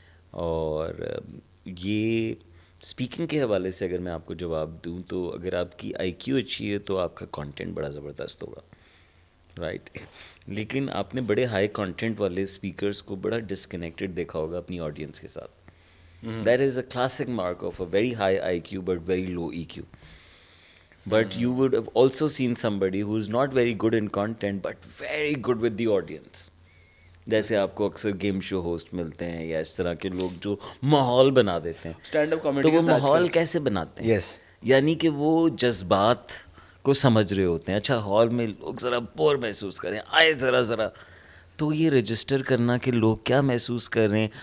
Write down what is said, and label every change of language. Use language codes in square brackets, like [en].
[ur] اور یہ اسپیکنگ کے حوالے سے اگر میں آپ کو جواب دوں تو اگر آپ کی آئی کیو اچھی ہے تو آپ کا کانٹینٹ بڑا زبردست ہوگا, رائٹ. لیکن آپ نے بڑے ہائی کانٹینٹ والے اسپیکرس کو بڑا ڈسکنیکٹڈ دیکھا ہوگا اپنی آڈینس کے ساتھ. [en] That is a classic mark of a very high I Q but very low E Q. But you would have also seen somebody who is not very good in content but very good with the audience. [ur] جیسے آپ کو اکثر game شو host ملتے ہیں یا اس طرح کے لوگ جو ماحول بنا دیتے ہیں, اسٹینڈ اپ کامیڈی, تو وہ ماحول کیسے بناتے ہیں, یعنی کہ وہ جذبات کو سمجھ رہے ہوتے ہیں. اچھا ہال میں لوگ ذرا بور محسوس کریں, آئے ذرا, تو یہ رجسٹر کرنا کہ لوگ کیا محسوس کر رہے ہیں.